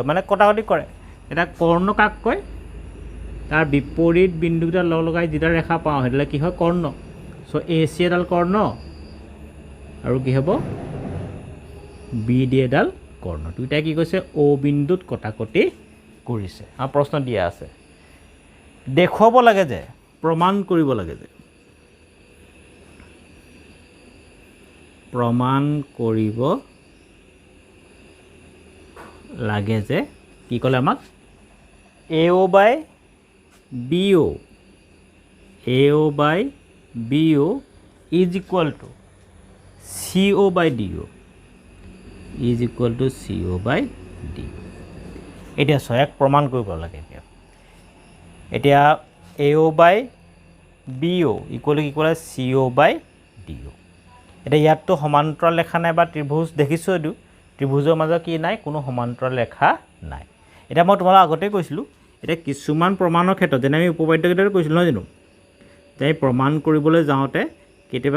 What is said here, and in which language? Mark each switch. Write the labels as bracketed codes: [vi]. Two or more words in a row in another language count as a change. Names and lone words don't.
[as] মানে কটাকটি কৰে এটা কৰ্ণ কাক কয় তাৰ বিপৰীত বিন্দুটা লগাই যেটা ৰেখা পাওঁ হেলে কি হয় কৰ্ণ সো এ সি এডাল কৰ্ণ আৰু কি হ'ব বি ডি এডাল কৰ্ণ দুইটা কি কৈছে ও বিন্দুত কটাকটি কৰিছে আৰু প্ৰশ্ন দিয়া আছে দেখুৱাব লাগে যে প্ৰমাণ কৰিব লাগে যে প্ৰমাণ কৰিব লাগে যে কি ক'লে আমাক [en] AO by BO is equal to CO by DO [as] is equal to CO by DO এতিয়া সহায়ক প্ৰমাণ কৰিব লাগে এতিয়া [en] AO by BO equal to [as] কি ক'লে [en] CO by DO [as] এটা ইয়াতটো সমান্তৰাল ৰেখা নাই বা ত্ৰিভুজ দেখিছো এটো ত্ৰিভুজৰ মাজত কি নাই কোনো সমান্তৰাল ৰেখা নাই এটা মই তোমাক আগতে কৈছিলো এটা কিছুমান প্ৰমাণৰ ক্ষেত্ৰত যেনে আমি উপপাদ্য কেইটাৰ কৈছিলো নহয় জানো তাই প্ৰমাণ কৰিবলৈ যাওঁতে কেতিয়াবা